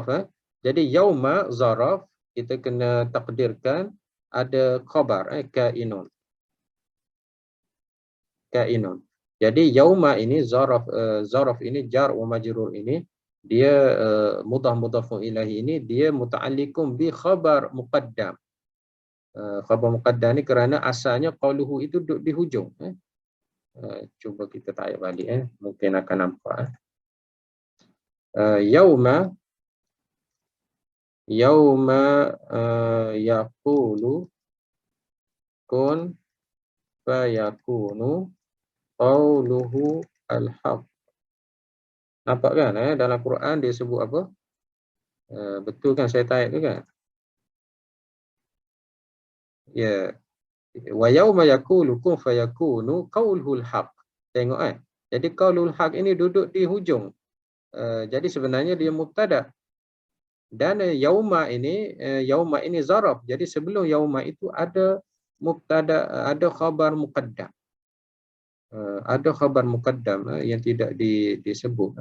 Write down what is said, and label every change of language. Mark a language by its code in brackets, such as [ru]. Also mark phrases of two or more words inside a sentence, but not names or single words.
[ms] Jadi [ar] يومَ ظرف, [ms] kita kena takdirkan ada khabar, kainun. Kainun. Jadi yauma ini zaraf ini [ar] جار ومجرور [ms] ini dia [ar] مضاف إليه [ms] ini dia [ar] متعلق بخبر مقدم. خبر مقدم [ms] ni kerana asalnya qauluhu itu duduk di hujung. Cuba kita tarik balik, mungkin akan nampak. [ar] يوم يقول كن فيكون قوله الحق. [ms] Nampak kan, dalam Quran dia sebut apa? Betul kan saya tarik tu kan? Ya. [ar] ويوم يقول كن فيكون قوله الحق. [ms] Tengok Jadi [ar] قوله الحق [ms] ini duduk di hujung. Jadi sebenarnya dia mubtada. Dan yauma ini zaraf. Jadi sebelum yauma itu ada mubtada, ada [ar] خبر مقدم. [ms] Ada [ar] خبر مقدم [ms] yang tidak disebut.